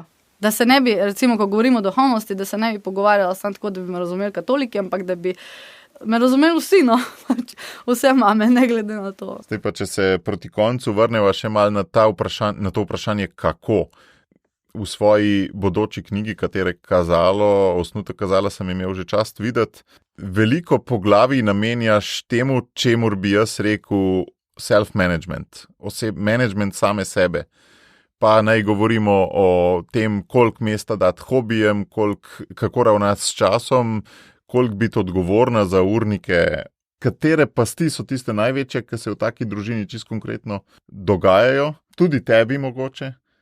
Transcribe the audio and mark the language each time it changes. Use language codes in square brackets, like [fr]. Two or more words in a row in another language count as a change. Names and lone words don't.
[sl] Da se ne bi, recimo, ko govorimo o duhovnosti, da se ne bi pogovarjala samo tako, da bi me razumeli katoliki, ampak da bi me razumeli vsi, vse mame, ne glede na to. Zdaj pa, če se proti koncu vrneva še malo na to vprašanje, kako. V svoji bodoči knjigi, katere osnutek kazala sem imel že čast videti, veliko poglavij namenjaš temu, čemur bi jaz rekel self-management, management same sebe. Pa naj govorimo o tem, koliko mesta dati hobijem, kako ravnati s časom, koliko biti odgovorna za urnike, katere pasti so tiste največje, ki se v taki družini čisto konkretno dogajajo, tudi tebi mogoče.